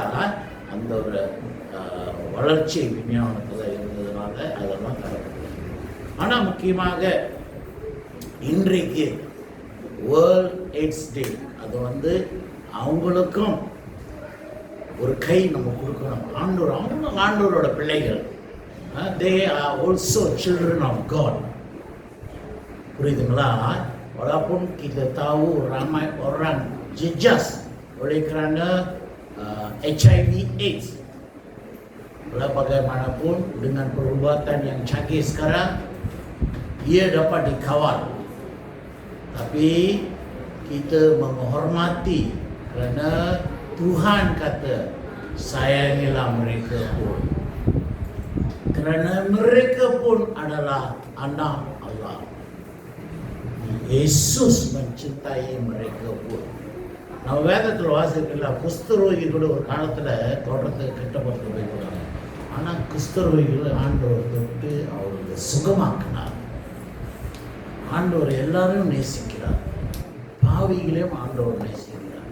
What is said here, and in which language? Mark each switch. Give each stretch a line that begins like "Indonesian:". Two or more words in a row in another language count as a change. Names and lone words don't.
Tamil: அந்த ஒரு வளர்ச்சி விஞ்ஞானத்தில் இருந்ததுனால அதெல்லாம் தரப்படுது. ஆனால் முக்கியமாக இன்றைக்கு வேர்ல்ட் எய்ட்ஸ் டே, அது அவங்களுக்கும் ஒரு கை நம்ம கொடுக்கணும். அவங்களும் ஆண்டவரோட பிள்ளைகள்.
English: They are also children of God.
Tamil: புரியுதுங்களா?
Malay: walaupun kita tahu ramai orang jejas oleh kerana HIV AIDS. Walau bagaimanapun dengan perubatan yang canggih sekarang, ia dapat dikawal. Tapi kita menghormati kerana Tuhan kata sayangilah mereka pun, kerana mereka pun adalah anak Allah. Yesus mencintai mereka pun.
Tamil: நம்ம வேதத்தில் வாசிக்கலாம், குஷ்டரோகிகளோட ஒரு காலத்தில் தோட்டத்துக்கு கட்டப்பட்டு போய்க்கிறாங்க. ஆனால் குஷ்டரோகிகள் ஆண்டவர் தொட்டு அவருக்கு சுகமாக்கினார். ஆண்டவர் எல்லாரையும் நேசிக்கிறார், பாவிகளையும் ஆண்டவர் நேசிக்கிறார்.